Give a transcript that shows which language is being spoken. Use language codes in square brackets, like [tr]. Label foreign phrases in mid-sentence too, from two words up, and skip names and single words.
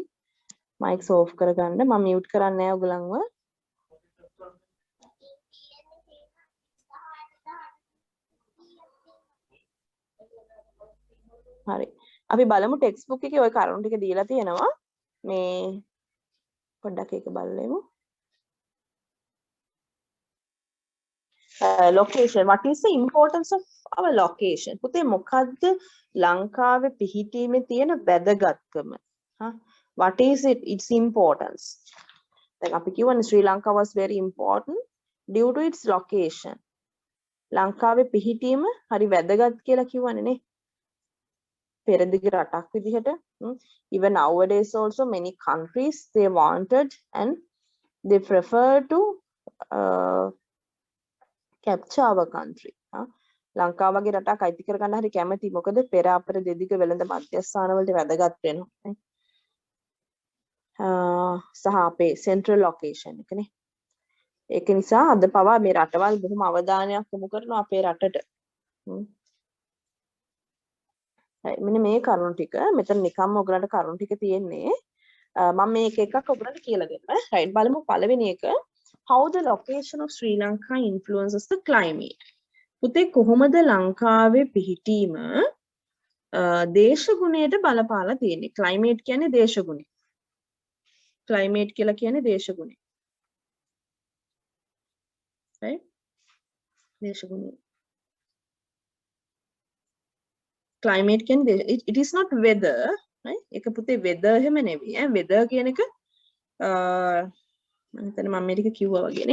[si] මයික්ස් ඕෆ් කරගන්න. මම මියුට් කරන්නේ නැහැ ඔයගලන්ව. හරි. අපි බලමු ටෙක්ස්ට් බුක් එකේ ওই කරුණු ටික දීලා තියෙනවා. මේ පොඩ්ඩක් ඒක බලමු. [en] Location. What is the importance of our location? [si] පුතේ මොකද්ද ලංකාවේ පිහිටීමේ තියෙන වැදගත්කම? [en] What is its importance? [si] දැන් අපි කියවනේ [en] Sri Lanka was very important due to its location. [si] ලංකාවේ පිහිටීම හරි වැදගත් කියලා කියවනේ නේ. පෙරදිග රටක් විදිහට. [en] Even nowadays also many countries they wanted and they prefer to capture our country. [si] ලංකාව වගේ රටක් අයිති කරගන්න හරි කැමති. මොකද පෙර අපර දෙදිග වෙළඳ මධ්‍යස්ථාන වලට වැදගත් වෙනවා. සහ අපේ [en] central location [si] එකනේ. ඒක නිසා අද පවා මේ රටවල් බොහොම අවධානයක් යොමු කරනවා අපේ රටට. මෙන්න මේ කරුණු ටික මෙතන නිකම්ම ඔයගලන්ට කරුණු ටික තියෙන්නේ. මම මේක එකක් ඔයගලන්ට කියලා දෙන්න. [en] right [si] බලමු පළවෙනි එක [en] how the location of Sri Lanka influences the climate. [si] පුතේ කොහොමද ලංකාවේ පිහිටීම දේශගුණයට බලපාලා තියෙන්නේ? climate කියන්නේ දේශගුණය. climate කියලා කියන්නේ දේශගුණය. right? දේශගුණය. [en] climate කියන්නේ it is not weather, right? [si] ඒක පුතේ weather එහෙම නෙවෙයි. weather කියන එක මම හිතන්නේ මම මේක කිව්වා වගේනේ.